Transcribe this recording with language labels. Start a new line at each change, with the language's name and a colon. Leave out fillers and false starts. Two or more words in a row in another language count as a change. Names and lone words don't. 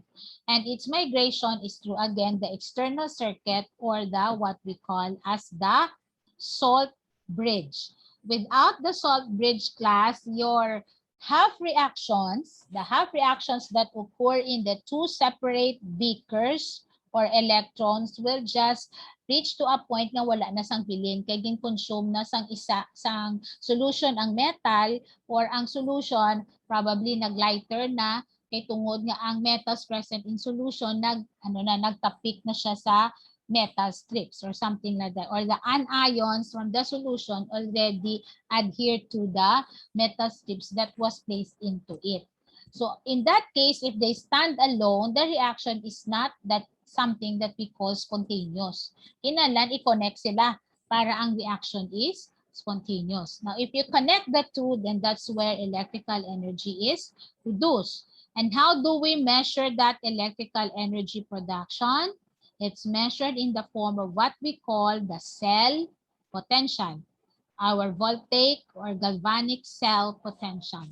English: And its migration is through, again, the external circuit, or the what we call as the salt bridge. Without the salt bridge, class, your the half reactions that occur in the two separate beakers or electrons will just reach to a point
Hiligaynon: na wala na sang bilin kay gin-consume na sang solution ang metal, or ang
English: solution probably
Hiligaynon: naglighter na kay tungod nga ang
English: metals present in solution
Hiligaynon: nagtapik na siya sa
English: metal strips or something like that, or the anions from the solution already adhere to the metal strips that was placed into it. So in that case, if they stand alone, the reaction is not that something that we call spontaneous.
Hiligaynon: Kinahanglan i-connect sila para ang
English: reaction is spontaneous. Now, if you connect the two, then that's where electrical energy is produced. And how do we measure that electrical energy production? It's measured in the form of what we call the cell potential, our voltaic or galvanic cell potential.